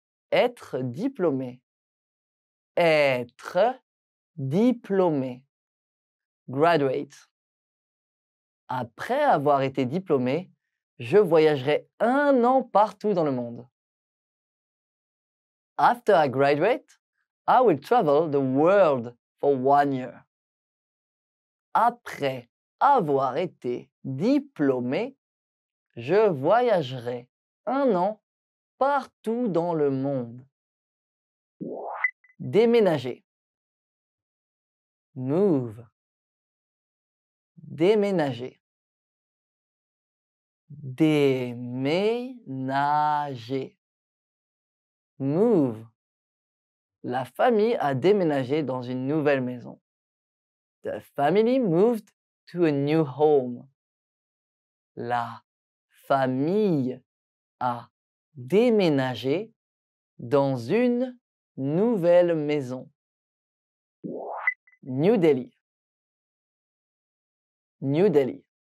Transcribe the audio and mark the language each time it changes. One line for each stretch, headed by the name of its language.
French: Être diplômé. Être diplômé. Graduate. Après avoir été diplômé, je voyagerai 1 an partout dans le monde.
English: After I graduate, I will travel the world for 1 year.
French: Après avoir été diplômé, je voyagerai 1 an partout dans le monde. Déménager. Move. Déménager. Déménager. Move. La famille a déménagé dans une nouvelle maison.
English: The family moved to a new home.
French: La famille a déménagé dans une nouvelle maison.
English: New Delhi. New Delhi.